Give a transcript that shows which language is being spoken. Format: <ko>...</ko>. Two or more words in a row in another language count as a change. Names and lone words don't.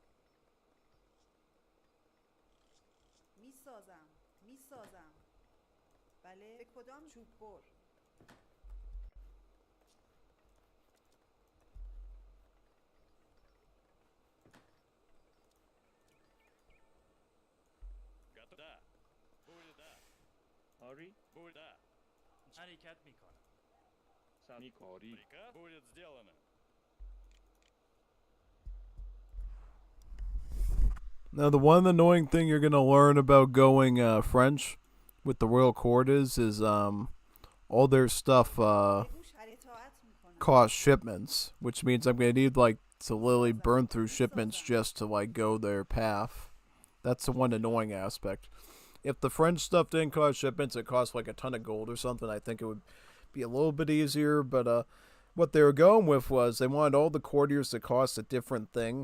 <fa>میسازم. میسازم. بله. به کدام چوب بر؟</fa> <ru>Готов. Да. Будет да.</ru> <fa>آری</fa> <ru>Будет да.</ru> <fa>حرکت میکنم. میکاری</fa> <ru>Приказ будет сделано.</ru> <en>Now, the one annoying thing you're gonna learn about going French with the royal court is all their stuff</en> <fa>بگوش اطاعت میکنم.</fa> <en>costs shipments, which means I'm gonna need like to literally burn through shipments just to like go their path. That's the one annoying aspect. If the French stuff didn't cost shipments, it cost like a ton of gold or something, I think it would be a little bit easier. But what they were going with was they wanted all the courtiers to cost a different thing.</en>